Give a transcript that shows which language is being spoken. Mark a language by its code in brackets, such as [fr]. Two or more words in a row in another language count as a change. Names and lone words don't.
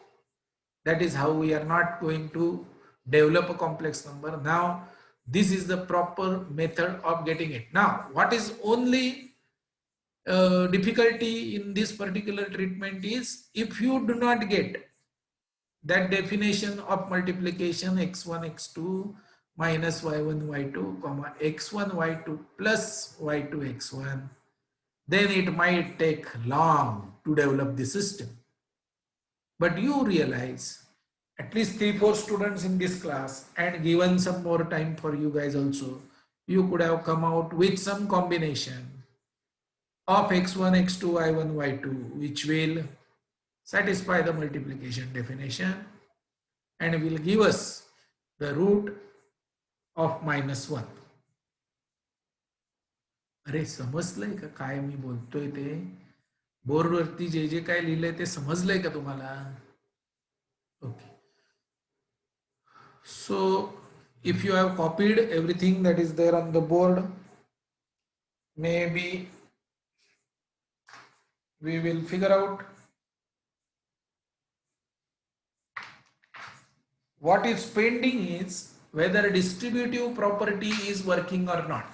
[en] That is how we are not going to develop a complex number. Now, this is the proper method of getting it. Now, what is only difficulty in this particular treatment is if you do not get that definition of multiplication x1 x2 minus y1 y2 comma x1 y2 plus y2 x1, then it might take long to develop the system. But you realize at least 3-4 students in this class, and given some more time for you guys also, you could have come out with some combination of x1, x2, y1, y2, which will satisfy the multiplication definition and will give us the root of minus 1. [mr] अरे समजलंय का काय मी बोलतोय ते? बोर्डवरती जे जे काय लिहिलंय ते समजलंय का तुम्हाला? ओके. [en] So if you have copied everything that is there on the board, maybe we will figure out what is pending is whether distributive property is working or not.